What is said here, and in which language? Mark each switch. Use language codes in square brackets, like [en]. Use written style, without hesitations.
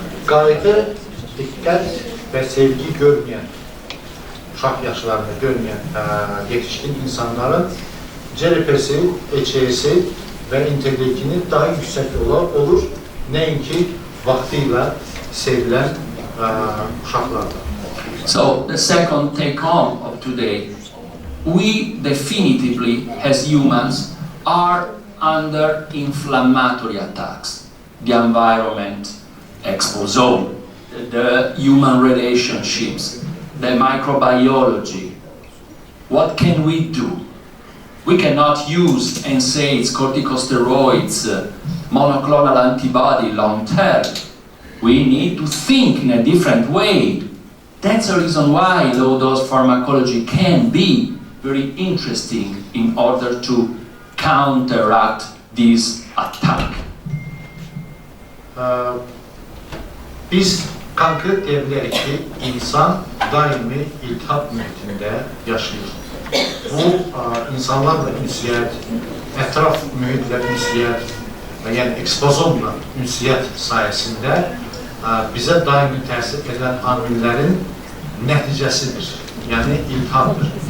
[az] Qayğı, diqqət və sevgi görməyən, uşaq yaşlarında görməyən yetişkin insanların CRP'si, HC'si və interleukini daha yüksək olur, nəinki vaxtıyla sevilən uşaqlarda. [en] So, the second take-home of today, we definitively, as humans, are under inflammatory attacks. The environment, exposome, the human relationships, the microbiology. What can we do? We cannot use NSAIDs, corticosteroids, monoclonal antibody long term. We need to think in a different way. That's the reason why low-dose pharmacology can be very interesting in order to counteract this attack. [az] Biz konkret deyə bilərik ki, insan daimi iltihab mühitində yaşayır. Bu, insanlarla ünsiyyət, ətraf mühitlə ünsiyyət, yəni ekspozomla ünsiyyət sayəsində bizə daimi təsir edən amillərin nəticəsidir, yəni iltihabdır.